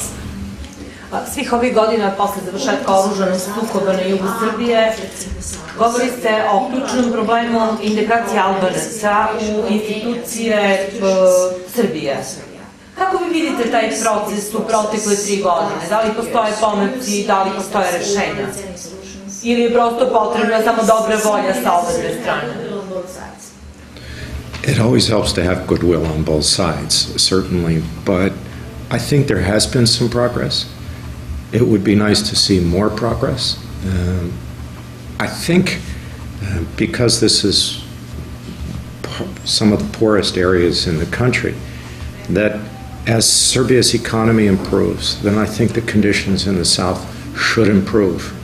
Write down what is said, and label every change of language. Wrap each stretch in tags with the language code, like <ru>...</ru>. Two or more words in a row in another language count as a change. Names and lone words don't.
<sr>Svih ovih godina posle završetka oružanog sukoba na jugu Srbije govori se o ključnom problemu integracije Albanaca u institucije Srbije. Kako vi vidite taj proces u protekle 3 godine? Da li postoje pomaci, da li postoje rešenja? Ili je prosto potrebna samo dobra volja sa obe strane?</sr> <en>It always helps to have goodwill on both sides, certainly, but I think there has been some progress. It would be nice to see more progress. I think because this is some of the poorest areas in the country, that as Serbia's economy improves, then I think the conditions in the south should improve.</en>